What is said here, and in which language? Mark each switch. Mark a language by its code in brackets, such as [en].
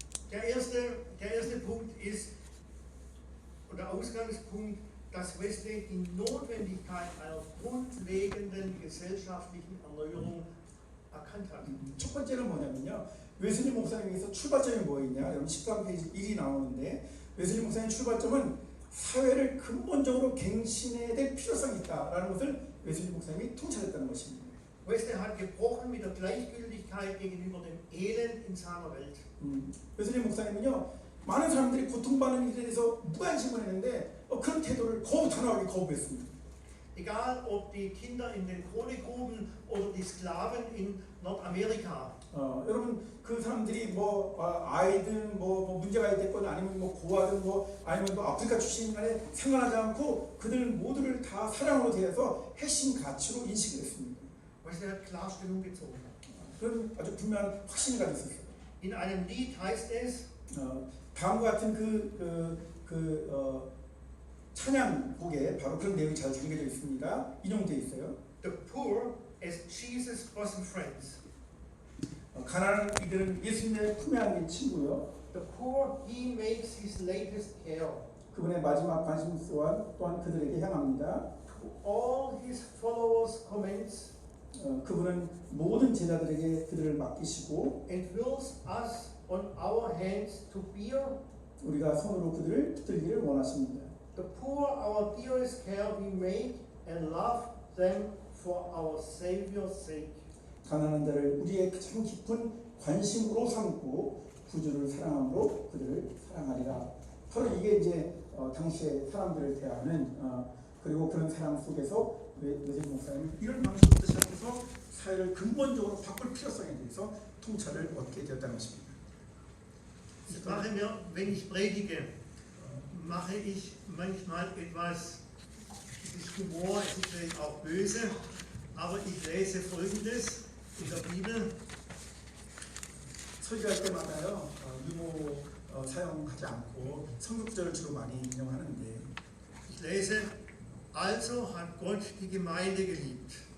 [de] Der erste Punkt ist, oder Ausgangspunkt, dass Wesley die Notwendigkeit einer grundlegenden gesellschaftlichen Erneuerung erkannt hat. [ko] 첫 번째는 뭐냐면요. 웨슬리 목사님에서 출발점이 뭐였냐? 여러분 13페이지 1이 나오는데 웨슬리 목사님의 출발점은 사회를 근본적으로 갱신해야 될 필요성이 있다라는 것을 웨슬리 목사님이 통찰했다는 것입니다. [de] Wesley hat gebrochen mit der Gleichgültigkeit gegenüber dem Elend in seiner Welt. [ko] 웨슬리 목사님은요 많은 사람들이 고통받는 일에 대해서 무관심을 했는데 그런 태도를 단호하게 거부했습니다. [de] Egal ob die Kinder in den Kohlegruben oder die Sklaven in Nordamerika. [ko] 여러분 그 사람들이 아이든 문제가 됐건 아니면 고아든 아니면 아프리카 출신인 간에 상관하지 않고 그들 모두를 다 사랑으로 대해서 핵심 가치로 인식을 했습니다. [de] Wesley hat klar Stellung bezogen. [ko] 그런 아주 분명한 확신이 가졌었어요. [de] In einem Lied heißt es, [ko] 다음과 같은 찬양곡에 바로 그런 내용이 잘 담겨져 있습니다. 인용되어 있어요. [en] The poor as Jesus' bosom friends. [ko] 가난한 이들은 예수님의 품에 안긴 친구요. [en] The poor he makes his latest care. [ko] 그분의 마지막 관심 또한 그들에게 향합니다. [en] To all his followers commends. [ko] 그분은 모든 제자들에게 그들을 맡기시고 [en] And wills us on our hands to bear. [ko] 우리가 손으로 그들을 붙들기를 원하십니다. [en] The poor our dearest care we make and love them for our Savior's sake. [ko] 가난한 자를 우리의 가장 깊은 관심으로 삼고 구주를 사랑함으로 그들을 사랑하리라. 바로 이게 이제 당시의 사람들을 대하는 그리고 그런 사랑 속에서 웨슬리 목사님은 이런 방식부터 시작해서 사회를 근본적으로 바꿀 필요성에 대해서 통찰을 얻게 되었다는 것입니다. [de] Ich mache mir, wenn ich predige, mache ich manchmal etwas, es ist Humor, es ist vielleicht auch böse, aber ich lese Folgendes in der Bibel. [ko] 설교할 때마다요 유머 사용하지 않고 성경구절을 주로 많이 인용하는데 [de] Ich lese, also hat Gott die Gemeinde geliebt.